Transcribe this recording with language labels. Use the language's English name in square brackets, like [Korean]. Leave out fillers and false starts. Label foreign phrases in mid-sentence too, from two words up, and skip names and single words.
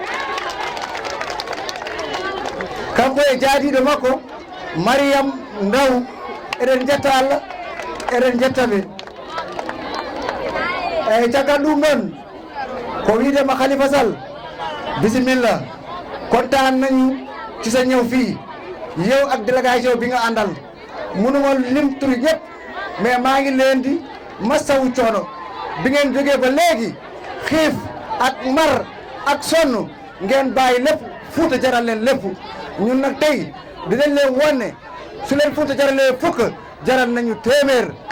[Fula] kanko e jaadiɗo makko Mariam Ndaw eɗen jetta Allah eɗen jettaɓe eyyi caggal ɗum ɗon ko wiidema Khalifa [Wolof] Sall bisimilla kontaan nañu ci sa ñëw fii yow ak délégation bi nga àndal mënuma lim turu yëpp mais maa ngi leen di masawu coono bi ngeen jógee ba léegi xiif ak mar ak sonn ngeen bàyyi lépp Fuuta jaral leen lépp ñun nag tey dinañ leen wone su leen Fuuta jaralee fukk jaral nañu téeméer